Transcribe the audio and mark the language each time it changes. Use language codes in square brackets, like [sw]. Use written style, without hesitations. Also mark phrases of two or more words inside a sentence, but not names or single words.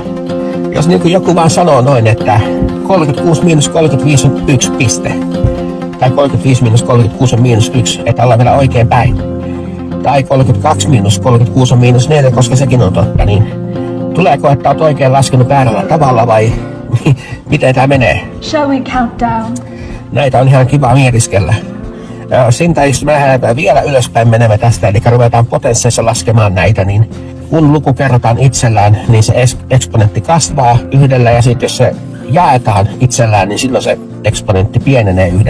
[fi] Jos niin kuin joku vaan sanoo noin, että 36 miinus 35 on 1 piste. Tai 35 miinus 36 on -1, että ollaan vielä oikein päin. Tai 32 miinus 36 on -4, koska sekin on totta, niin tuleeko, että olet oikein laskenut väärällä tavalla vai miten tämä menee? [en] Shall we count down? [fi] Näitä on ihan kiva mietiskellä. Sintä jos me lähdetään vielä ylöspäin menemme tästä, eli ruvetaan potensseissa laskemaan näitä, niin kun luku kerrotaan itsellään, niin se eksponentti kasvaa 1, ja sitten jos se jaetaan itsellään, niin silloin se eksponentti pienenee 1.